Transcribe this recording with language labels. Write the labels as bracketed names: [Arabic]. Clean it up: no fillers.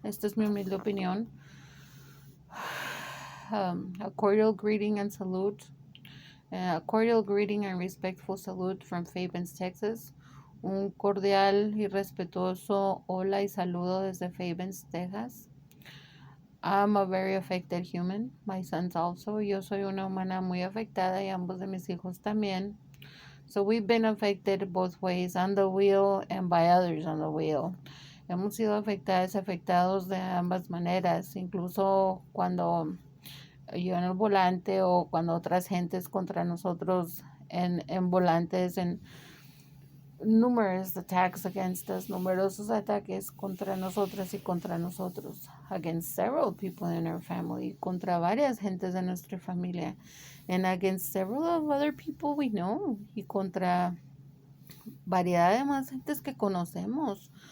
[Spanish] Esta es mi humilde opinión. [English] A cordial greeting and salute. A cordial greeting and respectful salute from Fabens, Texas. [Spanish] Un cordial y respetuoso hola y saludo desde Fabens, Texas. [English] I'm a very affected human. My sons also. [Spanish] Yo soy una humana muy afectada y ambos de mis hijos también. [English] So we've been affected both ways, on the wheel and by others on the wheel. [Spanish] Hemos sido afectadas y afectados de ambas maneras, incluso cuando yo en el volante o cuando otras gentes contra nosotros en volantes, en [English] numerous attacks against us, [Spanish] numerosos ataques contra nosotras y contra nosotros, [English] against several people in our family, [Spanish] contra varias gentes de nuestra familia, [English] and against several of other people we know, [Spanish] y contra variedad de más gentes que conocemos.